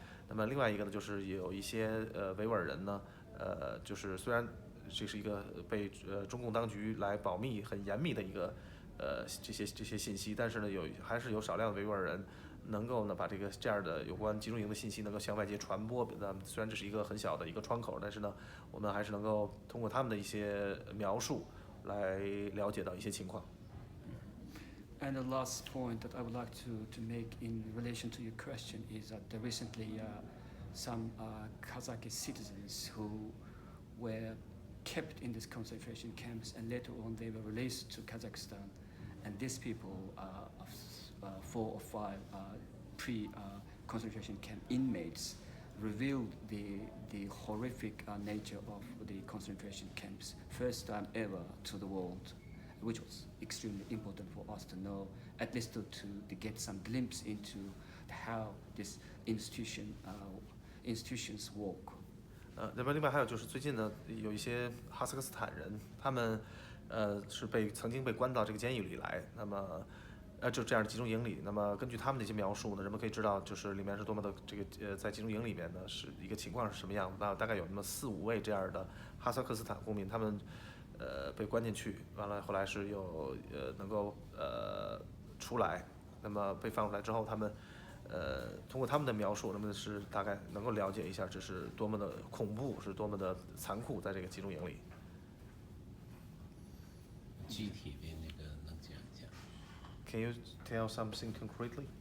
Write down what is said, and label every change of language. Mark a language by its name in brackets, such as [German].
[Chinese] 那么另外一个呢，就是有一些维吾尔人呢，就是虽然这是一个被中共当局来保密很严密的一个这些信息，但是呢还是有少量的维吾尔人能够呢把这样的有关集中营的信息能够向外界传播。虽然这是一个很小的一个窗口，但是呢我们还是能够通过他们的一些描述来了解到一些情况。 [English] And the last point that I would like to make in relation to your question is that recently some Kazakh citizens who were kept in these concentration camps and later on they were released to Kazakhstan, and these people 4 or 5 pre-concentration camp inmates revealed the horrific nature of the concentration camps first time ever to the world, which was extremely important for us to know, at least to get some glimpse into how these institutions work. [Chinese] 那么另外还有就是最近呢，有一些哈萨克斯坦人，他们是曾经被关到这个监狱里来，那么就这样的集中营里。那么根据他们的一些描述呢，人们可以知道就是里面是多么的这个在集中营里面呢是一个情况是什么样子。那大概有那么4、5位这样的哈萨克斯坦公民，他们被关进去，完了后来是有能够出来，那么被放出来之后，他们通过他们的描述，那么是大概能够了解一下这是多么的恐怖，是多么的残酷，在这个集中营里。具体的那个能讲一下 [English] Can you tell something concretely?